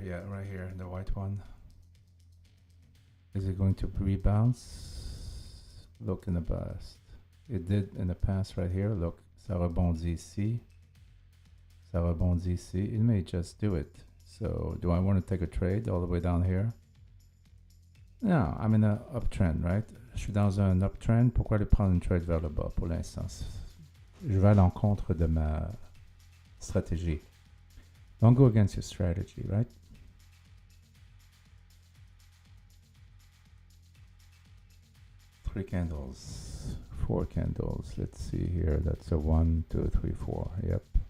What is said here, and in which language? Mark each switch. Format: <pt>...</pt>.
<en>Yeah, right here, the white one. Is it going to rebounce? Look in the past. It did in the past right here. Look,</en> <fr>ça rebondit ici. Ça rebondit ici.</fr> <en>It may just do it. So do I want to take a trade all the way down here? No, I'm in an uptrend, right?</en> <fr>Je suis dans un uptrend. Pourquoi aller prendre une trade vers le bas pour l'instant? Je vais à l'encontre de ma stratégie.</fr> <en>Don't go against your strategy, right? Three candles, 4 candles. Let's see here. That's a 1, 2, 3, 4. Yep.</en>